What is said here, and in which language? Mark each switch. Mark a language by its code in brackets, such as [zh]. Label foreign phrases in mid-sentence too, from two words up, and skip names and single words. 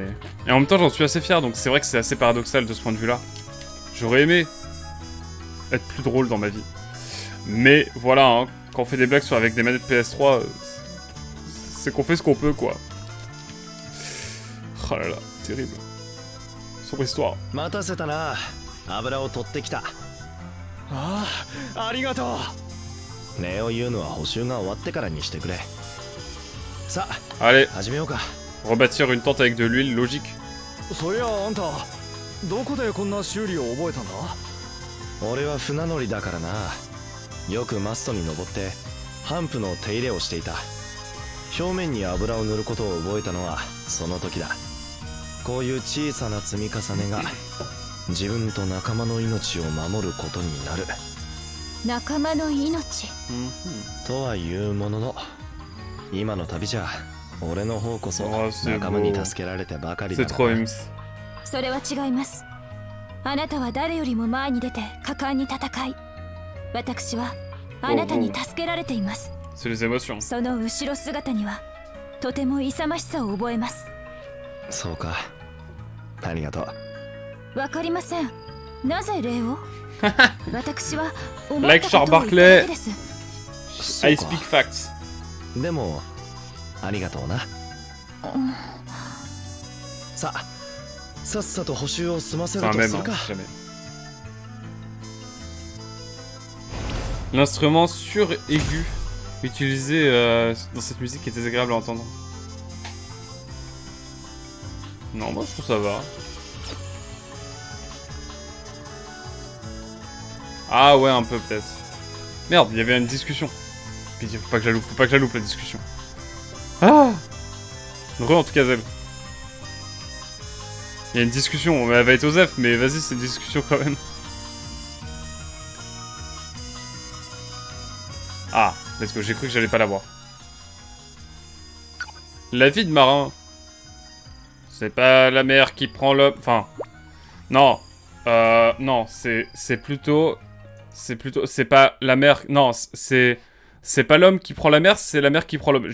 [fr] Et en même temps j'en suis assez fier, donc c'est vrai que c'est assez paradoxal de ce point de vue là. J'aurais aimé être plus drôle dans ma vie. Mais voilà, hein, quand on fait des blagues avec des manettes PS3, c'est qu'on fait ce qu'on peut quoi. Oh là là, terrible. Sombre histoire. [ja] 待たせたな。油を取ってきた。ああ、ありがと礼を言うのは補修が終わってからにしてくれ。さあ、 [fr] Allez, [ja] 始めようか。 [fr] rebâtir une tente avec de l'huile, logique. [ja] う。そういやあんたどこでこんな修理を覚えたんだ？俺は船乗りだからな。よくマストに登ってハンプの手入れをしていた。表面に油を塗ることを覚えたのはその時だ。こういう小さな積み重ねが自分と仲間の命を守ることになる。仲間の命。とはいうものの、今の旅じゃ俺の方こそ [fr] Oh, c'est [ja] 仲間に [fr] beau. [ja] 助けられてばかりだ [fr] C'est trop Ims. [ja] それは違います。あなたは誰よりも前に出て果敢に戦い、私はあなたに助けられています。 [fr] C'est les émotions. [ja] その後ろ姿にはとても勇ましさを覚えます。そうか、ありがとう。わかりません。なぜ礼を？私は思っ [en] Like [ja] た [en] Charles [ja] ことを言っただけ [en] Barkley. [ja] です。 [en] I speak facts. [ja] でもありがとうな。さあ、さっさと補修を済ませる [fr] Enfin [ja] と [fr] même, [ja] する [fr] hein, [ja] か。 [fr] jamais. L'instrument sur-aigu utilisé dans cette musique est désagréable à entendre. Non, moi je trouve ça va. Ah ouais, un peu peut-être. Merde, il y avait une discussion. Pitié, faut pas que je la loupe la discussion. Ah! En tout cas, Zeb. Il y a une discussion, elle va être aux F, mais vas-y, c'est une discussion quand même. Ah, [en] let's go, [fr] j'ai cru que j'allais pas l'avoir. La vie de marin. C'est pas la mer qui prend l'homme... Enfin... Non. Non, c'est plutôt... C'est pas la mer... Non, c'est pas l'homme qui prend la mer, c'est la mer qui prend l'homme.